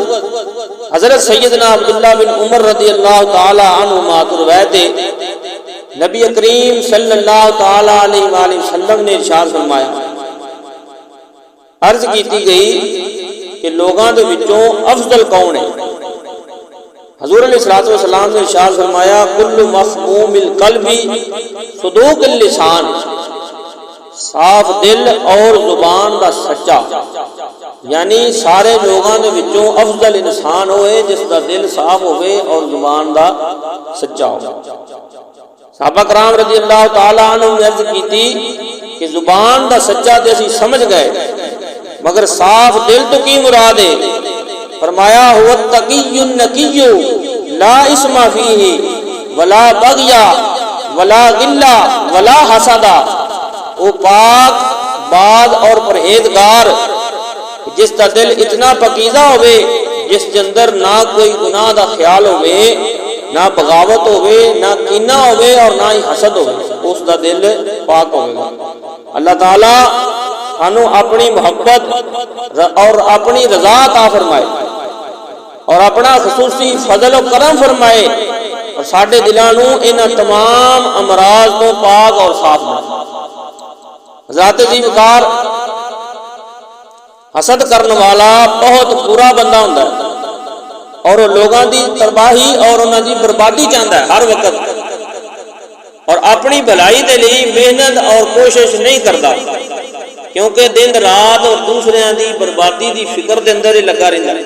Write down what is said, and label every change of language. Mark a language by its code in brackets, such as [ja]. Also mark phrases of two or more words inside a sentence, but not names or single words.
[ur] حضرت سیدنا عبداللہ بن عمر [ar] رضی اللہ تعالی عنہما [ur] روایت ہے نبی کریم [ar] صلی اللہ تعالی علیہ وآلہ وسلم [ur] نے ارشاد فرمایا، [pa] عرض کیتی گئی کہ لوگاں دے وچوں افضل کون ہے؟ [ur] حضور [ar] علیہ السلام [ur] نے ارشاد فرمایا [ar] کل مخموم القلب صدوق اللسان، [pa] صاف دل اور زبان دا سچا۔ [ur] یعنی سارے لوگوں کے وچوں افضل انسان ہوئے جس کا دل صاف ہوئے اور زبان دا سچا ہو۔ صحابہ کرام [ar] رضی اللہ تعالیٰ عنہ [ur] نے عرض کی تھی کہ [pa] زبان دا سچا تے اسی سمجھ گئے، مگر صاف دل تو کی مراد ہے؟ [ur] فرمایا [ar] هو التقی النقی لا اسم فیہ ولا بغی ولا غل ولا حسد، [ur] وہ پاک بعد اور پرہیزگار جس کا دل اتنا پاکیزہ ہوئے، جس کے اندر نہ کوئی گناہ دا خیال ہوئے، نہ بغاوت ہوئے، نہ کینہ ہوئے اور نہ ہی حسد ہوئے، اس کا دل پاک ہوگا۔ [pa] اللہ تعالیٰ ہنو اپنی محبت اور اپنی رضا عطا فرمائے اور اپنا خصوصی فضل و کرم فرمائے اور ساڈے دلاں نوں انہاں تمام امراض تو پاک اور صاف بنائے۔ ذات جی وقار حسد کرنے والا بہت برا بندہ ہوندا ہے اور لوگاں دی تباہی اور انہاں دی بربادی چاہندا ہے ہر وقت، اور اپنی بھلائی دے لئی محنت اور کوشش نہیں کرتا، کیونکہ دن رات اور دوسریاں دی بربادی دی فکر دے اندر ہی لگا رہندا ہے۔